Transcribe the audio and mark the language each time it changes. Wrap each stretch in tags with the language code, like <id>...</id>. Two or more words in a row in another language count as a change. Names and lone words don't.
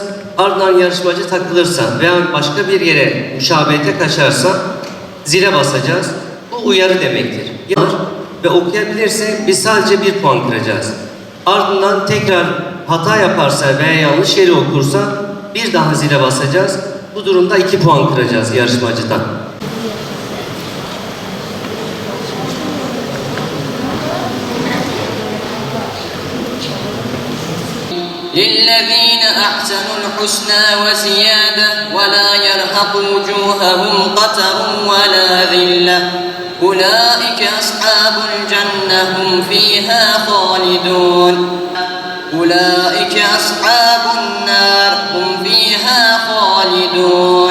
<tr>Ardından yarışmacı takılırsa veya başka bir yere müşabehete kaçarsa zile basacağız. Bu uyarı demektir. Ve okuyabilirse biz sadece 1 puan kıracağız. Ardından tekrar hata yaparsa veya yanlış yeri okursa bir daha zile basacağız. Bu durumda 2 puan kıracağız yarışmacıdan.</tr> <ar>للذين أحسنوا الحسنى وزيادة ولا يرهق وجوههم قتر ولا ذلة أولئك أصحاب الجنة هم فيها خالدون أولئك أصحاب النار هم فيها خالدون</ar>